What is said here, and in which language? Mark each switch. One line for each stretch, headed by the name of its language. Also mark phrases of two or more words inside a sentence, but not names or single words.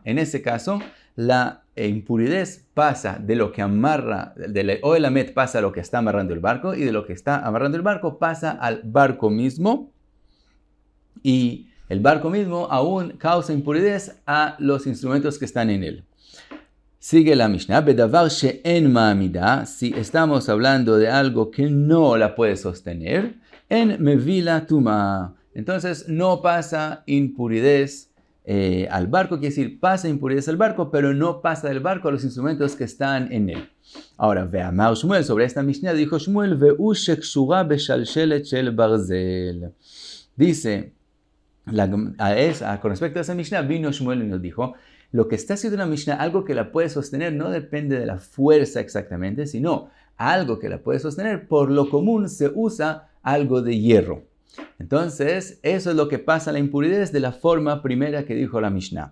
Spanish: En ese caso, la impurez pasa de lo que amarra, o el amet pasa a lo que está amarrando el barco, y de lo que está amarrando el barco pasa al barco mismo. Y el barco mismo aún causa impurez a los instrumentos que están en él. Sigue la Mishnah,
Hebrew: בדבר שאין מעמידה,
Spanish: si estamos hablando de algo que no la puede sostener,
Hebrew: אין מבילה טומאה.
Spanish: Entonces no pasa impurez al barco, quiere decir, pasa impurez al barco, pero no pasa del barco a los instrumentos que están en él. Ahora,
Hebrew: ואמר שמואל,
Spanish: sobre esta Mishnah dijo Shmuel,
Hebrew: והוא שקשורה בשלשלת של ברזל.
Spanish: Dice, con respecto a esa Mishnah, vino Shmuel y nos dijo, lo que está haciendo la Mishnah, algo que la puede sostener, no depende de la fuerza exactamente, sino algo que la puede sostener. Por lo común se usa algo de hierro. Entonces, eso es lo que pasa a la impurez de la forma primera que dijo la Mishnah.